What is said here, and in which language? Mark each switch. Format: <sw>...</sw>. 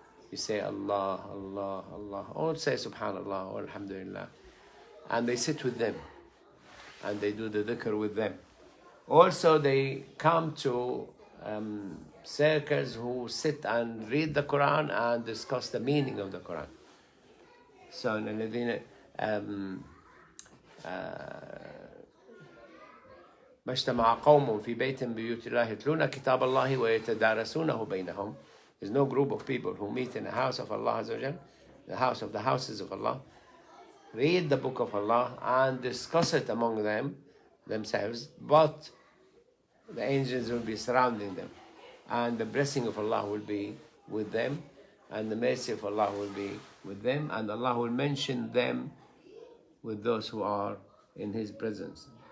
<en>You say Allah, Allah, Allah, or say Subhanallah or Alhamdulillah, and they sit with them and they do the dhikr with them. Also they come to circles who sit and read the Quran and discuss the meaning of the Quran.</en> <ar>So ما اجتمع قوم في بيت بيوت الله يتلون كتاب الله ويتدارسونه بينهم.</ar> <en>There's no group of people who meet in the house of Allah Azza wa Jal, the house of the houses of Allah, read the book of Allah and discuss it among themselves, but the angels will be surrounding them, and the blessing of Allah will be with them, and the mercy of Allah will be with them, and Allah will mention them with those who are in His presence.</en>